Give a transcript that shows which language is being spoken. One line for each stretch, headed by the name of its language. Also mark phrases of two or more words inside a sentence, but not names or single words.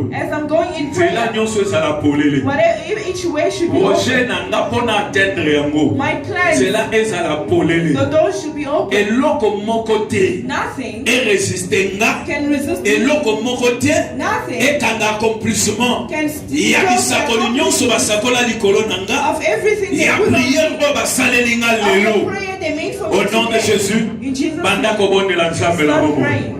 English: as I'm going in
Lingala: nzela
English: prayer,
Lingala: nyonso ezala polele
English: whatever each way should be
Lingala: projet
English: open.
Lingala: na nga mpona atteindre yango
English: My plans,
Lingala: nzela ezala polele.
English: the doors should be open.
Lingala: eloko moko te
English: Nothing
Lingala: eresiste nga,
English: can resist me.
Lingala: eloko moko te
English: Nothing
Lingala: ekanga accomplissement
English: can
Lingala: ya bisakoli nyonso basakola likolo na nga
English: of everything they
Lingala: ya
English: put on
Lingala: priere oyo basaleli nga
English: of the
Lingala: lelo
English: prayer they made for
French: au
English: me
French: nom de
English: today.
French: Jésus
English: In Jesus'
Lingala: banda
English: name,
Lingala: kobondela nzambe na
English: start
Lingala: bomoi.
English: praying.